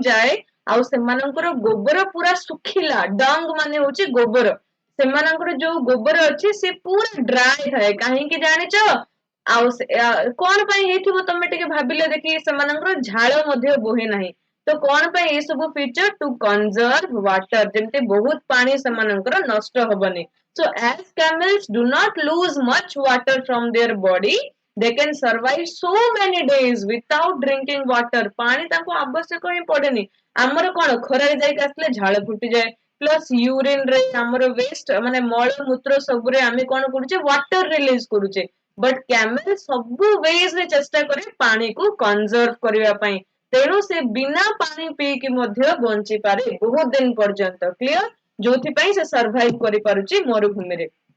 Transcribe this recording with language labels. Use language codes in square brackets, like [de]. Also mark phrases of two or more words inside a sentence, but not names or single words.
[or] ଯାଏ ଆଉ ସେମାନଙ୍କର ଗୋବର ପୁରା ଶୁଖିଲା ଡଙ୍ଗ ମାନେ ହଉଛି ଗୋବର ସେମାନଙ୍କର ଯୋଉ ଗୋବର ଅଛି ସେ ପୁରା ଡ୍ରାଏ ଥାଏ କାହିଁକି ଜାଣିଛ ଆଉ କଣ ପାଇଁ ହେଇଥିବ ତମେ ଟିକେ ଭାବିଲେ ଦେଖି ସେମାନଙ୍କର ଝାଳ ମଧ୍ୟ ବୋହେ ନାହିଁ ତ କଣ ପାଇଁ ଏ ସବୁ [en] feature to conserve water [or] ଯେମିତି ବହୁତ ପାଣି ସେମାନଙ୍କର ନଷ୍ଟ ହବନି [en] so as camels do not lose much water from their body they can survive so many days without drinking water [or] ପାଣି ତାଙ୍କୁ ଆବଶ୍ୟକ ହିଁ ପଡେନି ଆମର କଣ ଖରାରେ ଯାଇକି ଆସିଲେ ଝାଳ ଫୁଟିଯାଏ [en] plus urine [or] ରେ ଆମର ୱେଷ୍ଟ ମାନେ ମଳମୂତ୍ର ସବୁରେ ଆମେ କଣ କରୁଛେ [en] water release [or] କରୁଛେ [en] but camel [or] ସବୁ ୱେଜ ରେ ଚେଷ୍ଟା କରେ ପାଣିକୁ କନଜର୍ଭ କରିବା ପାଇଁ ତେଣୁ ସେ ବିନା ପାଣି ପିଇକି ମଧ୍ୟ ବଞ୍ଚି ପାରେ ବହୁତ ଦିନ ପର୍ଯ୍ୟନ୍ତ କ୍ଲିୟର ଯୋଉଥିପାଇଁ ସେ ସର୍ଭାଇଭ କରିପାରୁଛି ମରୁଭୂମିରେ